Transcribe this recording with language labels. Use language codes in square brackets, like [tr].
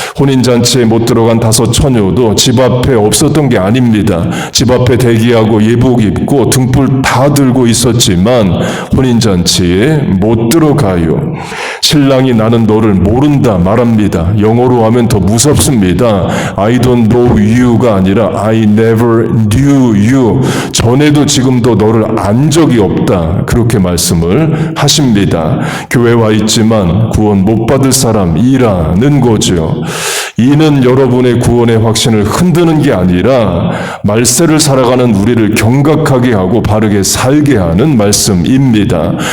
[ko] 혼인잔치에 못 들어간 5처녀도 집 앞에 없었던 게 아닙니다. 집 앞에 대기하고 예복 입고 등불 다 들고 있었지만 혼인잔치에 못 들어가요. 신랑이 나는 너를 모른다 말합니다. 영어로 하면 더 무섭습니다. [en] I don't know you가 [ko] 아니라 [en] I never knew you. [ko] 전에도 지금도 너를 안 적이 없다. 그렇게 말씀을 하십니다. 교회 와 있지만 구원 못 받을 사람이라는 거죠. 이는 여러분의 구원의 확신을 흔드는 게 아니라 말세를 살아가는 우리를 경각하게 하고 바르게 살게 하는 말씀입니다.